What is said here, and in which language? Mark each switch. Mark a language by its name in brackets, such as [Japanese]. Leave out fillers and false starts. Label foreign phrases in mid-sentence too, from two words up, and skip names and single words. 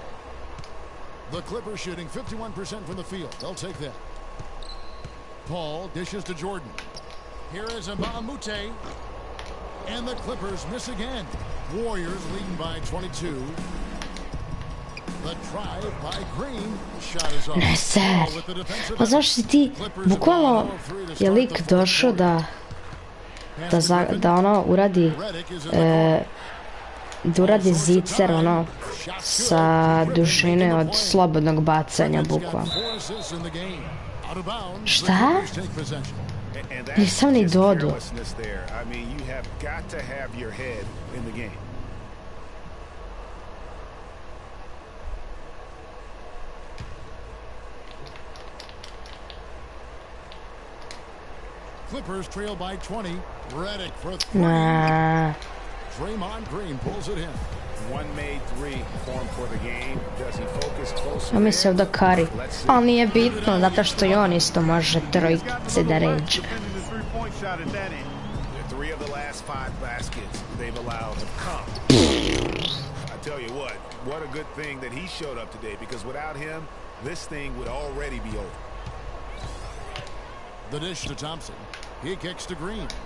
[English] The Clippers shooting 51% from the field. They'll take that. Paul dishes to Jordan. Here is Mbamute. And the Clippers miss again. Warriors leading by 22. The drive by Green. Shot is off. [Serbian] Ne ser. Pa zašto si ti bukvalno je lik došao da ono uradi da uradi zicer ono sa dužine od slobodnog bacanja bukvalno. Šta? Nisam ni dodao. [English] Clippers trail by 20. Redick for 3. Nah. Draymond Green pulls it in. One made three form for the game. Does he focus closer? [Serbian] Ja mislio da Curry. Ali nije bitno, zato što i on isto može trojice da ređe. [English] Three of the last 5 baskets they've allowed have come. I tell you what a good thing that he showed up today, because without him, this thing would already be over. The dish to Thompson. He kicks to Green.